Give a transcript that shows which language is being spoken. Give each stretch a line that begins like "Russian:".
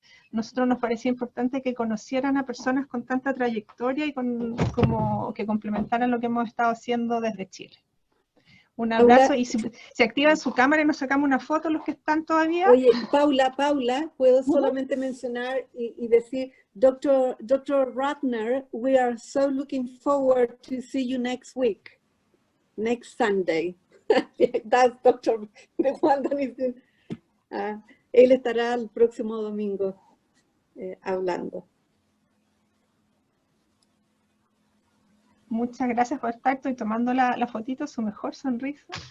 Spanish: Nosotros nos parecía importante que conocieran a personas con tanta trayectoria y como que complementaran lo que hemos estado haciendo desde Chile. Un abrazo, y si activan su cámara y nos sacamos una foto los que están todavía. Oye, Paula, puedo solamente mencionar y decir, Dr.
English: Ratner, we are so looking forward to see you next week, next Sunday. That's Dr. de Juan Daniel.
Spanish: Él estará el próximo domingo hablando. Muchas gracias por estar. Estoy tomando la fotito, su mejor sonrisa.